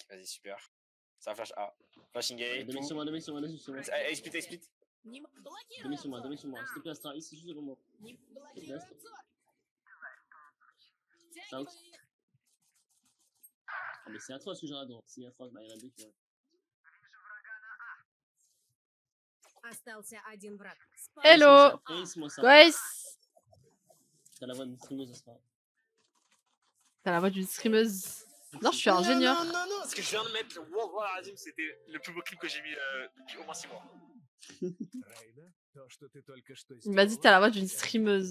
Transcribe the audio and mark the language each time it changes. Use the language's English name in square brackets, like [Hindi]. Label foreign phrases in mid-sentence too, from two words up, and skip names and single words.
[French] Vas-y, super. Ça flash A. [English] Flashing A. [French] Deux mecs sur moi, deux mecs sur moi, deux mecs sur moi. [English] Hey, split. [French] Demi sur moi, s'il te plaît, Astra, ici, juste devant moi. S'il te plaît, Astra. Shout. Ah, mais c'est atroce ce que j'ai à droite. C'est atroce, bah, il y en a deux qui vont. [Russian] Остался один враг. [English] Hello Ace, [French] moi ça. [English] guys. [French] T'as la voix d'une streameuse, Astra. T'as la voix d'une streameuse. Non, je suis ingénieur. Non, non, non, parce que je viens de mettre le Wallah Azim, c'était le plus beau clip que j'ai mis depuis au moins 6 mois. Il m'a dit t'as la voix d'une streameuse.